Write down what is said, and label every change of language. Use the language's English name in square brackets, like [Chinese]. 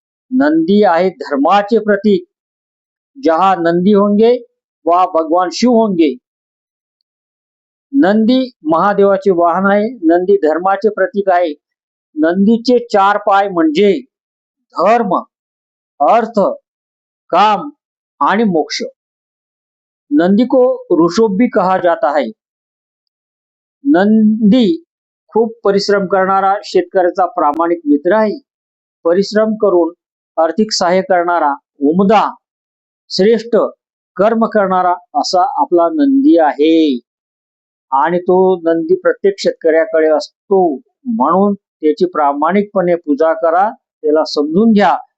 [Marathi] नंदी आहे धर्माचे प्रतीक. [Hindi] जहा नंदी होंगे वहा भगवान शिव होंगे. [Marathi] नंदी महादेवाचे वाहन आहे. नंदी धर्माचे प्रतीक आहे. नंदीचे 4 पाय म्हणजे धर्म, अर्थ, काम आणि मोक्ष. [Hindi] नंदी को ऋषभ भी कहा जाता है. [Marathi] नंदी खूप परिश्रम करणारा शेतकऱ्याचा प्रामाणिक मित्र आहे. परिश्रम करून आर्थिक सहाय्य करणारा, उमदा, श्रेष्ठ कर्म करणारा असा आपला नंदी आहे. आणि तो नंदी प्रत्येक शेतकऱ्याकडे असतो. म्हणून त्याची प्रामाणिकपणे पूजा करा, त्याला समजून घ्या.